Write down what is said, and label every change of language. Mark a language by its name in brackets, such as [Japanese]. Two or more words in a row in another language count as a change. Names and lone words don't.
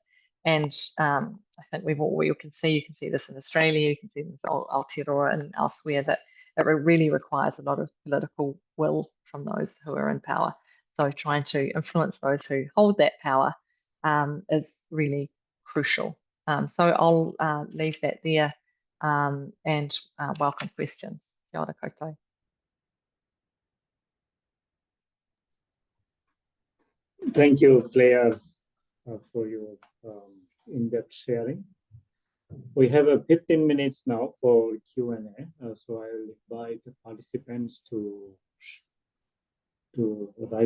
[English] And I think you can see this in Australia, you can see this in Aotearoa and elsewhere, that it really requires a lot of political will from those who are in power. So trying to influence those who hold that power is really crucial. So I'll leave that there and welcome questions. [Māori] Kia ora koutou. [English] Thank you, Claire, for your in-depth sharing. We have 15 minutes now for Q&A, so I will invite the participants to write